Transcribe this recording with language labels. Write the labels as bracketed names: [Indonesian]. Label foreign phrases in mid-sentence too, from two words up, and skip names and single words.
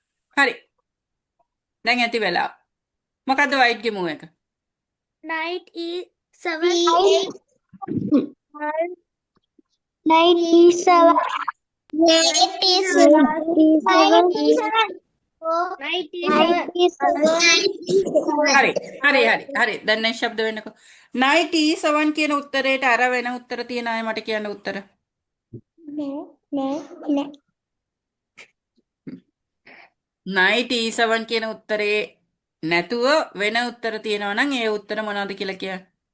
[Sinhala] හරි. දැන් ඇති වෙලා. මොකද්ද white ගේ move එක? [English] Knight E7. C8. Knight E7. Knight E7. Knight E7. Knight Knight E7. E7. [Sinhala] හරි. හරි. දැන් නේ ශබ්ද වෙන්නකෝ. [English] knight e7 [Sinhala] කියන උත්තරේට අර වෙන උත්තර තියන අය මට කියන්න උත්තර. [English] knight e7 [Sinhala] කියන උත්තරේ නැතුව වෙන උත්තර තියෙනවා නම් ඒ උත්තර මොනවද කියලා කියන්න.